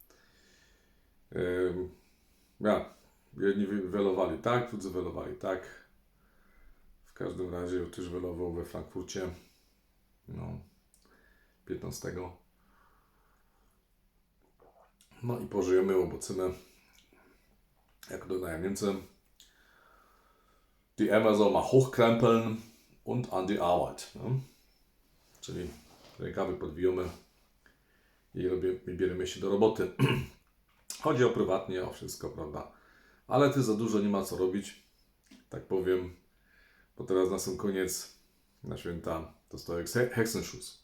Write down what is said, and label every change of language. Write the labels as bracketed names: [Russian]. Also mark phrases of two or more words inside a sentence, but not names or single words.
[Polish] Jedni welowali tak, drudzy welowali tak. W każdym razie też welował we Frankfurcie. No, 15. No i pożyjemy, obocymy. Jak dodają Niemcy. [German] Die Ärmel soll mal hochkrempeln und an die Arbeit. [Polish] No? Czyli rękawy podwijamy i bierzemy się do roboty. Chodzi o prywatnie, o wszystko, prawda? Ale ty za dużo nie ma co robić, tak powiem, bo teraz na sam koniec, na święta, to stoi Hexenschuss.